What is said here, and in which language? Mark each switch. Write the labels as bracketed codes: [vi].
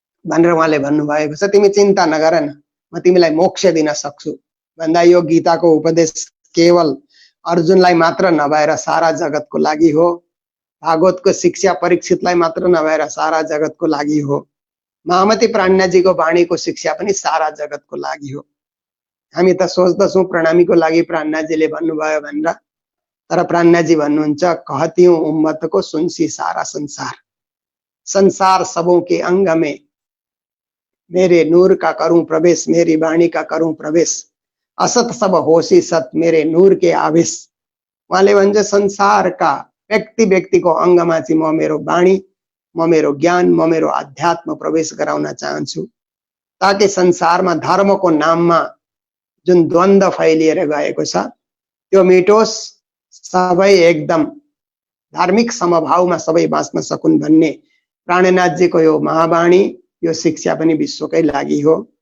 [ne] भनेर उहाँले भन्नुभएको छ। तिमी चिन्ता नगर न, म तिमीलाई मोक्ष दिन सक्छु भन्दा यो गीताको उपदेश केवल अर्जुनलाई मात्र नभएर सारा जगतको लागि हो। भागवतको शिक्षा परीक्षितलाई मात्र नभएर सारा जगतको लागि हो। महामती प्राज्ञाजीको वाणीको शिक्षा पनि सारा जगतको लागि हो। हामी त सोच्दछौँ प्रणामीको लागि प्राज्ञाजीले भन्नुभयो भनेर, तर प्राज्ञाजी भन्नुहुन्छ [hi] कहतियों उम्मत को सुनसी सारा संसार, संसार सबों के अंग में मेरे नूर का करूं प्रवेश, मेरी वाणी का करूं प्रवेश, असत सब होशी सत मेरे नूर के आवेश। [ne] उहाँले भन्छ संसारका व्यक्ति व्यक्तिको अंगमा चाहिँ म मेरो वाणी, म मेरो ज्ञान, म मेरो अध्यात्म प्रवेश गराउन चाहन्छु, ताकि संसारमा धर्मको नाममा जुन द्वन्द्व फैलिएर गएको छ त्यो मिटोस्, सबै एकदम धार्मिक समभावमा सबै बाँच्न सकुन् भन्ने प्राणनाथजीको यो महावाणी, यो शिक्षा पनि विश्वकै लागि हो।